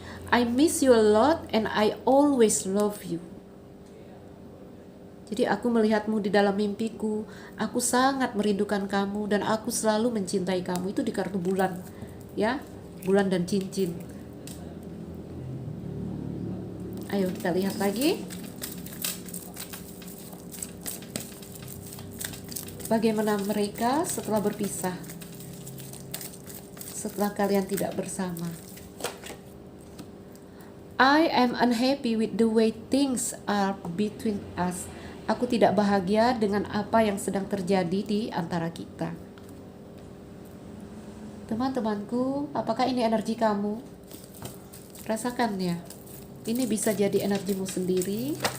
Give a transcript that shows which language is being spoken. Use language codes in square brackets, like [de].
[en] I miss you a lot and I always love you. [id] Jadi aku melihatmu di dalam mimpiku, aku sangat merindukan kamu dan aku selalu mencintai kamu. Itu di kartu bulan ya, bulan dan cincin. Ayo kita lihat lagi. Bagaimana mereka setelah berpisah, setelah kalian tidak bersama. [en] I am unhappy with the way things are between us. [id] Aku tidak bahagia dengan apa yang sedang terjadi di antara kita. Teman-temanku, apakah ini energi kamu? Rasakan ya. Ini bisa jadi energimu sendiri.